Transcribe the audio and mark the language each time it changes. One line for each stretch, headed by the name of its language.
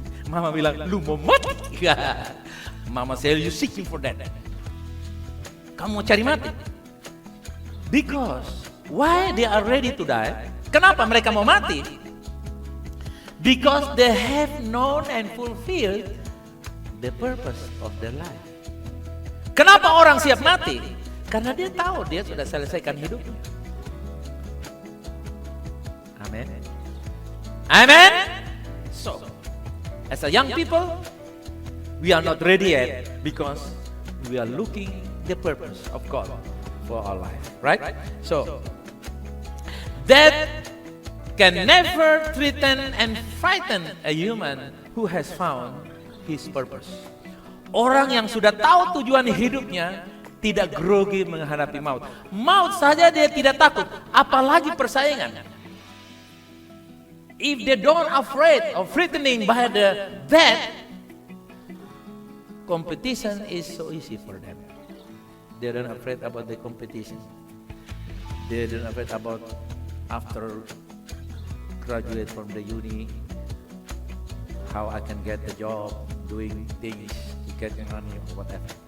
Indonesian: Mama bilang, lu mau mati?
English: Mama say, you seeking for that.
Indonesian: Kamu mau cari mati?
English: Because why they are ready to die?
Indonesian: Kenapa mereka mau mati?
English: Because they have known and fulfilled the purpose of their life.
Indonesian: Kenapa orang siap mati? Karena dia tahu dia sudah selesaikan hidupnya. Amen. Amen.
English: So, as a young people, we are not ready yet because we are looking the purpose of God for our life, right? So, death can never threaten and frighten a human who has found his purpose.
Indonesian: Orang yang sudah tahu tujuan hidupnya tidak grogi menghadapi maut. Maut saja dia tidak takut, apalagi persaingan.
English: If they don't afraid of threatening by the death, competition is so easy for them. They don't afraid about the competition. They don't afraid about after graduate from the uni, how I can get the job, doing things to get money or whatever.